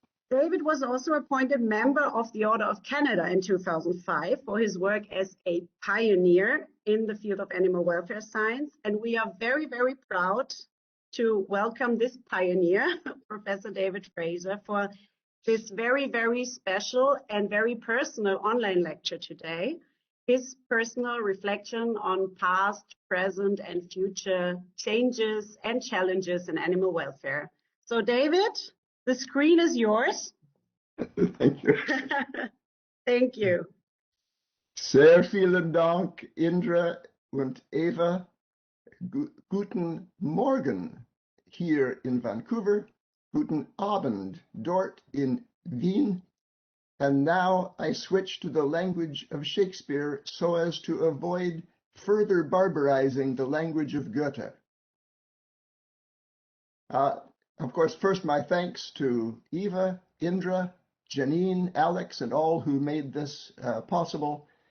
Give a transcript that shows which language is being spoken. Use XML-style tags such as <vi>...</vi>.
<en>David was also appointed member of the Order of Canada in 2005 for his work as a pioneer in the field of animal welfare science, and we are very, very proud to welcome this pioneer, Professor David Fraser, for this very, very special and very personal online lecture today. His personal reflection on past, present, and future changes and challenges in animal welfare. So, David, the screen is yours. Thank you. Thank you.</en> <de>Sehr vielen Dank, Indra und Eva. Guten Morgen hier in Vancouver. Guten Abend dort in Wien.</de> <en>And now I switch to the language of Shakespeare so as to avoid further barbarizing the language of Goethe. Of course, first my thanks to Eva, Indra, Janine, Alex, and all who made this possible.</en>